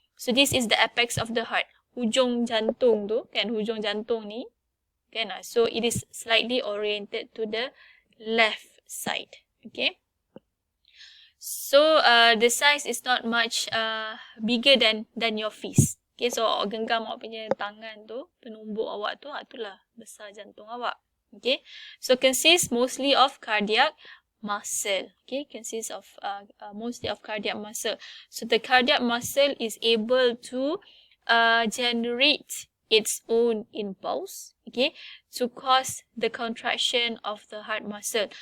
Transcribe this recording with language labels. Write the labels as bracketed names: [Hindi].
[English] So this is the apex of the heart. [Malay] Hujung jantung tu kan, hujung jantung ni kan, [English] so it is slightly oriented to the left side. Okay, so the size is not much bigger than your fist. [Malay] Okay, so awak genggam awak punya tangan tu, penumbuk awak tu, itulah besar jantung awak. [English] Okay, so consists mostly of cardiac muscle. Okay, consists of mostly of cardiac muscle. So the cardiac muscle is able to generate its own impulse, okay, to cause the contraction of the heart muscle.